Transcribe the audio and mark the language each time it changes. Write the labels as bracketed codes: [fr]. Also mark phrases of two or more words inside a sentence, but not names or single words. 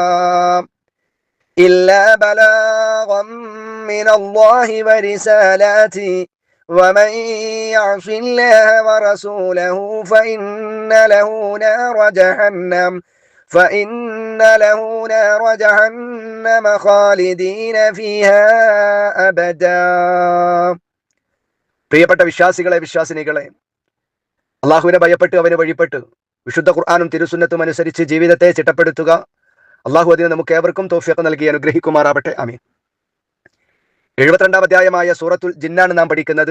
[ar] إلا بلاغا من الله ورسالاته ومن يعص الله ورسوله فإن له نار جهنم خالدين فيها أبدا. [ml] പ്രിയപ്പെട്ട വിശ്വാസികളെ, വിശ്വാസിനികളെ, അള്ളാഹുവിനെ ഭയപ്പെട്ട് അവനെ വഴിപ്പെട്ട് വിശുദ്ധ ഖുർആനും തിരുസുന്നത്തും അനുസരിച്ച് ജീവിതത്തെ ചിട്ടപ്പെടുത്തുക. അള്ളാഹു അതിന് നമുക്ക് ഏവർക്കും തൗഫീഖ് നൽകി അനുഗ്രഹിക്കുമാറാവട്ടെ. ആമീൻ. 72-ാം അധ്യായമായ സൂറത്തുൽ ജിന്നാണ് നാം പഠിക്കുന്നത്.